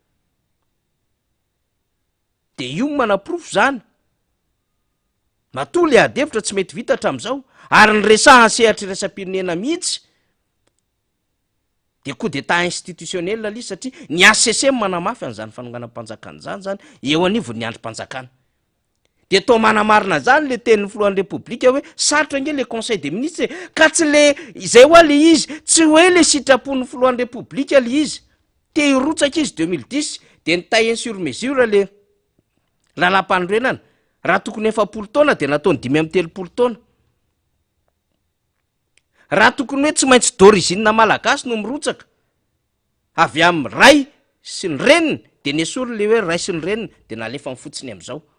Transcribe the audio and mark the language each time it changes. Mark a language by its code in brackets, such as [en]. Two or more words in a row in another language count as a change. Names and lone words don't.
[mg] de io manaprofo zany matoa le adevitra tsy mety vita hatram'izao ary ny resahany sehatra irasam-pirenena mihitsy de [fr] coup d'état institutionnel [mg] lizy satria ny ACC manamafy an'izany fanonganam-panjakana zany eo anivony ny androm-panjakana de to manamarina zany le tenin'ny filohan'ny repoblika hoe sarotra nge le [fr] conseil des ministres [mg] ka tsy le izay hoa le izy tsy hoe le sitrapon'ny filohan'ny repoblika le izy te hirotsaka izy 2010 de nitaillé [fr] sur mesure [mg] le lalam-panorenana raha tokony 7 taona de nataony 5 taona raha tokony hoe tsy maintsy d'origine malagasy no mirotsaka avy amin'ny ray sy ny reniny de nesory le hoe ray sy ny reniny de nalefa mifotsiny am'izao